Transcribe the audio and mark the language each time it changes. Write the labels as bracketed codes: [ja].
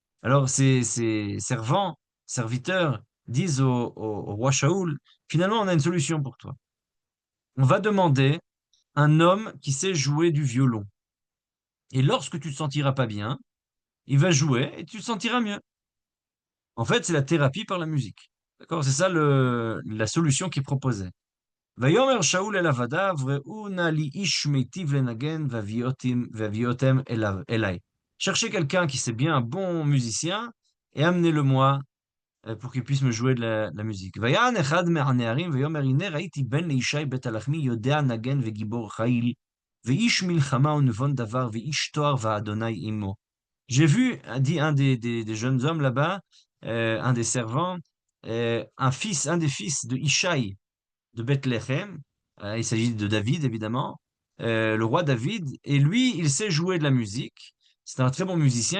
[fr] Alors ces servants, serviteurs, disent au roi Shaoul, finalement on a une solution pour toi. On va demander un homme qui sait jouer du violon. Et lorsque tu te sentiras pas bien, il va jouer et tu te sentiras mieux. En fait, c'est la thérapie par la musique. D'accord? C'est ça la solution qu'il proposait. [he] ויאמר שאול אל עבדיו, ראו נא לי איש מיטיב לנגן והביאותם אליי. [fr] Cherchez quelqu'un qui sait bien, un bon musicien, et amenez-le-moi pour qu'il puisse me jouer de la musique. [he] ויען אחד מהנערים ויאמר הנה ראיתי בן לישי בית הלחמי יודע נגן וגיבור חיל, ואיש מלחמה ונבון דבר ואיש תואר והאדוני עמו. [fr] J'ai vu, dit un des jeunes hommes là-bas, un des servants, un des fils de Ishaï de Bethléem. Il s'agit de David, évidemment, le roi David. Et lui, il sait jouer de la musique. C'est un très bon musicien.